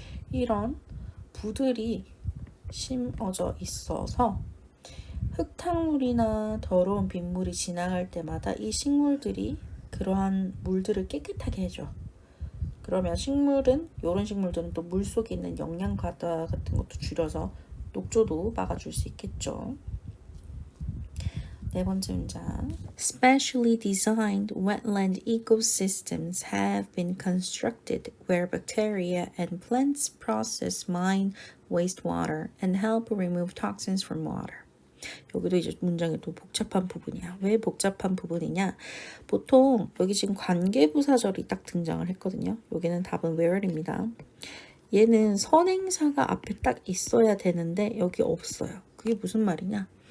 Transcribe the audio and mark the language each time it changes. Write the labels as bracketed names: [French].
[Korean] 이런 부들이 심어져 있어서 흙탕물이나 더러운 빗물이 지나갈 때마다 이 식물들이 그러한 물들을 깨끗하게 해줘. 그러면 이런 식물들은 또 물속에 있는 영양 과다 같은 것도 줄여서 녹조도 막아줄 수 있겠죠. 네 번째 문장. [English] Specially designed wetland ecosystems have been constructed where bacteria and plants process mine wastewater and help remove toxins from water. [Korean] 여기도 이제 문장이 또 복잡한 부분이야. 왜 복잡한 부분이냐? 보통 여기 지금 관계부사절이 딱 등장을 했거든요. 여기는 답은 where입니다. 얘는 선행사가 앞에 딱 있어야 되는데 여기 없어요. 그게 무슨 말이냐?